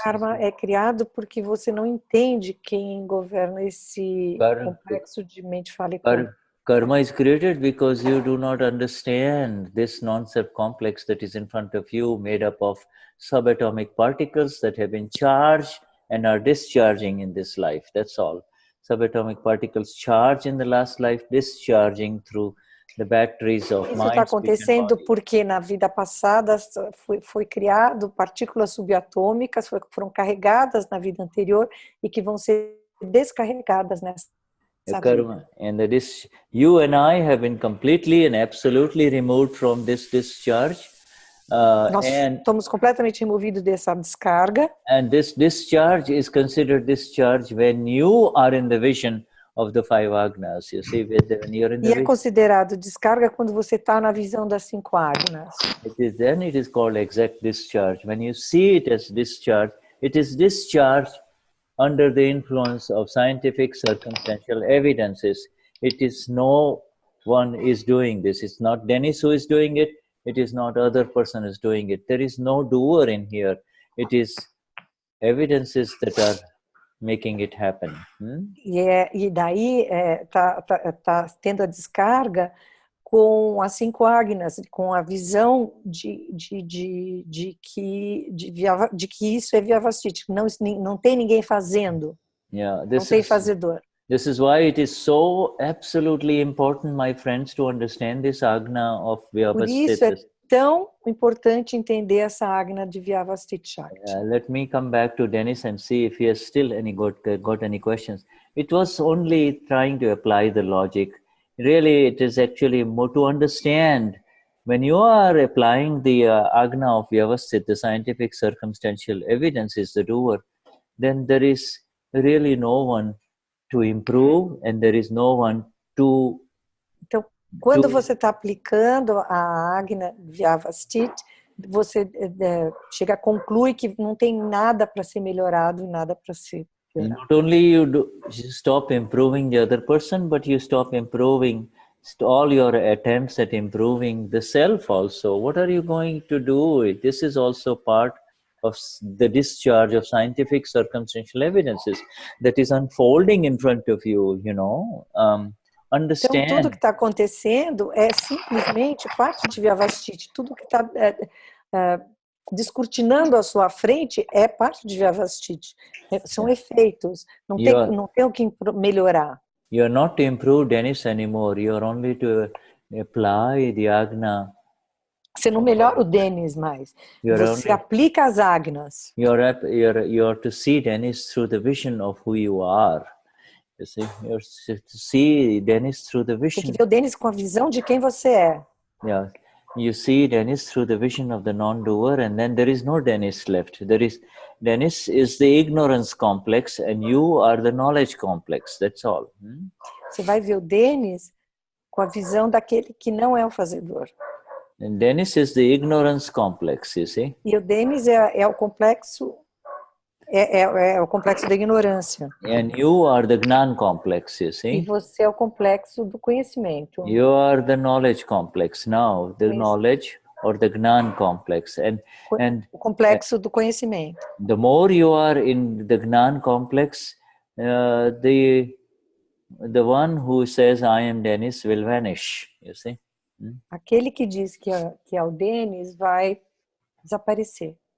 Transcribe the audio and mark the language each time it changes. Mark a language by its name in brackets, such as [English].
[Portuguese] Karma é criado porque você não entende quem governa esse complexo de mente, fala e corpo. [English] Karma is created because you do not understand this non-self complex that is in front of you, made up of subatomic particles that have been charged and are discharging in this life. That's all. Subatomic particles charge in the last life, discharging through the batteries of mind. [Portuguese] Isso está acontecendo porque na vida passada foi criado partículas subatômicas, foram carregadas na vida anterior e que vão ser descarregadas nessa karma. [English] And you and I have been completely and absolutely removed from this discharge. [Portuguese] Nós estamos completamente removidos dessa descarga. [English] And this discharge is considered discharge when you are in the vision of the 5 Agnas. You see, when you're in the vision. [Portuguese] É considerado descarga quando você está na visão das 5 Agnas. [English] Then it is called exact discharge. When you see it as discharge, it is discharged under the influence of scientific circumstantial evidences. It is no one is doing this. It's not Denize who is doing it. It is not other person is doing it. There is no doer in here. It is evidences that are making it happen. [Portuguese] E daí tá tendo a descarga com as 5 Agnas, com a visão de que isso é Vyavastiti. Não tem ninguém fazendo. Não tem fazedor. [English] This is why it is so absolutely important, my friends, to understand this Agna of Vyavastiti. [Portuguese] Por isso é tão importante entender essa Agna de Vyavastiti Shakti. [English] Let me come back to Denize and see if he has still got any questions. It was only trying to apply the logic really it is actually more to understand. When you are applying the Agna of Vyavasthit, the scientific circumstantial evidence is the doer, then there is really no one to improve and there is no one to... [Portuguese] Então, quando você está aplicando a Agna Vyavasthit, você chega, conclui que não tem nada para ser melhorado e nada para ser piorado. [English] Not only you stop improving the other person, but you stop improving all your attempts at improving the self also. What are you going to do? This is also part of the discharge of scientific circumstantial evidences that is unfolding in front of you, you know. Understand. [Portuguese] Então, tudo que está acontecendo é simplesmente parte de Vyavasthit. Tudo que está descortinando à sua frente é parte de Vyavasthit. São efeitos. Não tem o que melhorar. [English] You are not to improve Denize anymore. You are only to apply the Agna. [Portuguese] Você não melhora o Denize mais. Você aplica as Agnas. [English] You are to see Denize through the vision of who you are. You see, you are to see Denize through the vision. [Portuguese] Tem que ver o Denize com a visão de quem você é. [English] Yeah, you see Denize through the vision of the non-doer, and then there is no Denize left. Denize is the ignorance complex, and you are the knowledge complex. That's all. [Portuguese] Você vai ver o Denize com a visão daquele que não é o fazedor. [English] And Denize is the ignorance complex, you see. [Portuguese] E o Denize é o complexo. É o complexo da ignorância. [English] And you are the Gnan complex, you see. [Portuguese] E você é o complexo do conhecimento. [English] You are the knowledge complex now, the knowledge or the Gnan complex. And [Portuguese] o complexo do conhecimento. [English] The more you are in the Gnan complex, the one who says I am Denize will vanish, you see. [Portuguese] Aquele que diz que é o Denize vai desaparecer.